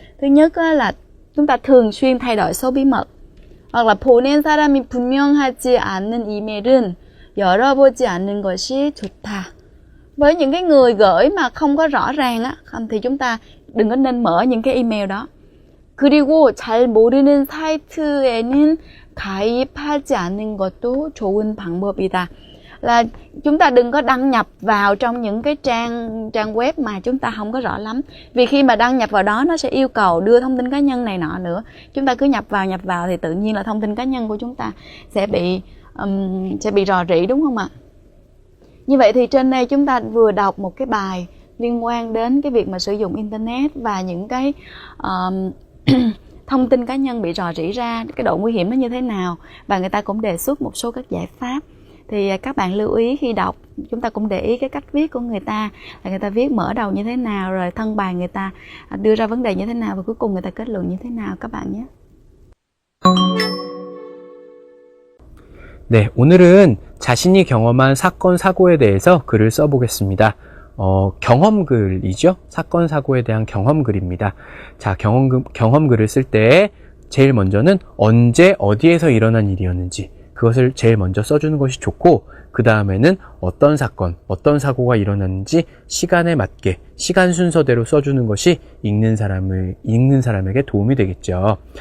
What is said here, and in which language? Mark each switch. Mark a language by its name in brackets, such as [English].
[Vietnamese] Thứ nhất là chúng ta thường xuyên thay đổi số bí mật, hoặc là [Korean] 보낸 사람이 분명하지 않은 이메일은 열어보지 않는 것이 좋다. [Vietnamese] Với những cái người gửi mà không có rõ ràng á, thì chúng ta đừng có nên mở những cái email đó. [Korean] 그리고 잘 모르는 사이트에는 가입하지 않는 것도 좋은 방법이다. [Vietnamese] Là chúng ta đừng có đăng nhập vào trong những cái trang web mà chúng ta không có rõ lắm. Vì khi mà đăng nhập vào đó nó sẽ yêu cầu đưa thông tin cá nhân này nọ nữa. Chúng ta cứ nhập vào thì tự nhiên là thông tin cá nhân của chúng ta sẽ bị rò rỉ, đúng không ạ? Như vậy thì trên đây chúng ta vừa đọc một cái bài liên quan đến cái việc mà sử dụng Internet và những cái thông tin cá nhân bị rò rỉ ra, cái độ nguy hiểm nó như thế nào, và người ta cũng đề xuất một số các giải pháp. Thì các bạn lưu ý khi đọc, chúng ta cũng để ý cái cách viết của người ta, là người ta viết mở đầu như thế nào, rồi thân bài người ta đưa ra vấn đề như thế nào, và cuối cùng người ta kết luận như thế nào các bạn nhé. [Korean] 네, 오늘은 자신이 경험한 사건, 사고에 대해서 글을 써보겠습니다. 경험글이죠? 사건, 사고에 대한 경험글입니다. 자, 경험글을 쓸 때 제일 먼저는 언제, 어디에서 일어난 일이었는지, 그것을 제일 먼저 써주는 것이 좋고, 그 다음에는 어떤 사건, 어떤 사고가 일어났는지 시간에 맞게, 시간 순서대로 써주는 것이 읽는 사람에게 도움이 되겠죠.